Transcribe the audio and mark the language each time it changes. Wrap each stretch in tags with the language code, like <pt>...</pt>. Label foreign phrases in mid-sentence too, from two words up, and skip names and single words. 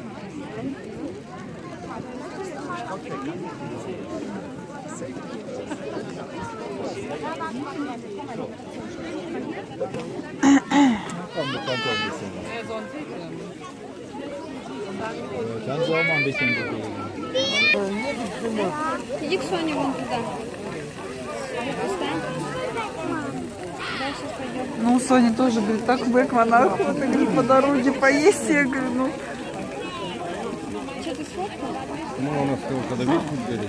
<de>Komm, bekommt er ein bisschen was. Kannst du auch mal ein bisschen bewegen.</de> <ru>Иди к Соне вон туда. Встань. Дальше пойдем. Ну, Соня тоже говорит, так Бекмана охота, говорит, по дороге поесть. Я говорю, ну. Что ты сфоткал? Ну, у нас когда видишь, будет гореть.</ru>